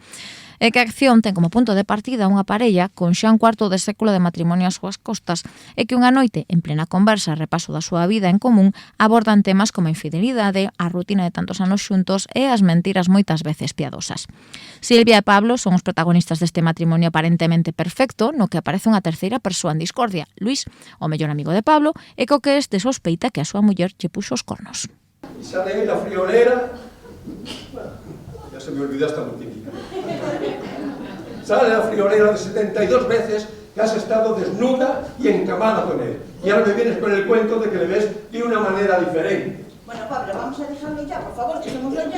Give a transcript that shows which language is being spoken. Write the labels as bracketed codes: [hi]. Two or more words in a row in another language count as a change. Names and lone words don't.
[gl] E que a acción ten como punto de partida unha parella con xa un cuarto de século de matrimonio ás súas costas e que unha noite, en plena conversa e repaso da súa vida en común, abordan temas como a infidelidade, a rutina de tantos anos xuntos e as mentiras moitas veces piadosas. Silvia e Pablo son os protagonistas deste matrimonio aparentemente perfecto, no que aparece unha terceira persoa en discordia, Luis, o mellor amigo de Pablo, e co que este sospeita que a súa muller lle puxo os cornos. [es] Sale la friolera... Ya se me olvidó esta multiplica. Sale la friolera de 72 veces que has estado desnuda y encamada con él. Y ahora me vienes con el cuento de que le ves de una manera diferente. Bueno, Pablo, vamos a dejarlo ya, por favor, dejémoslo ya.